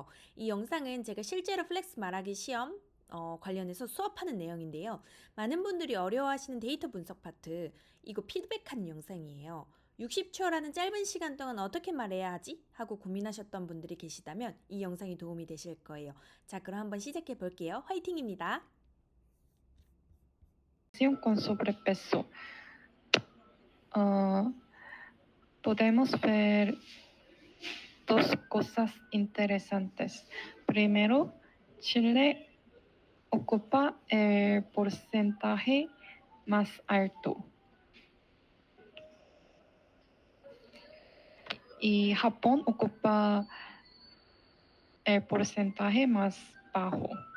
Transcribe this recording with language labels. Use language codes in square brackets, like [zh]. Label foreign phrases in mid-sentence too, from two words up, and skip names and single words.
[ko] 이 영상은 제가 실제로 플렉스 말하기 시험 관련해서 수업하는 내용인데요. 많은 분들이 어려워하시는 데이터 분석 파트, 이거 피드백하는 영상이에요. 60초라는 짧은 시간 동안 어떻게 말해야 하지? 하고 고민하셨던 분들이 계시다면 이 영상이 도움이 되실 거예요. 자, 그럼 한번 시작해 볼게요. 화이팅입니다. [es] Con sobrepeso. Podemos ver dos cosas interesantes. Primero, Chile ocupa el porcentaje más alto y Japón ocupa el porcentaje más bajo.